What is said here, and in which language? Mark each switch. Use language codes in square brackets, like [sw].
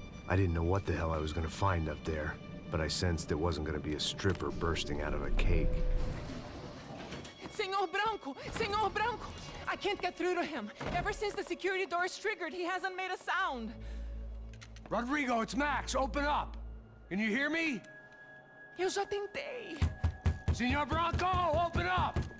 [en] I didn't know what the hell I was gonna find up there, but I sensed it wasn't gonna be a stripper bursting out of a cake. [pt] Senhor Branco! Senhor Branco! [en] can't get through to him. Ever since the security doors triggered, he hasn't made a sound. Rodrigo, it's Max. Open up. Can you hear me? [pt] Eu já tentei. [en] Senor Bronco, open up!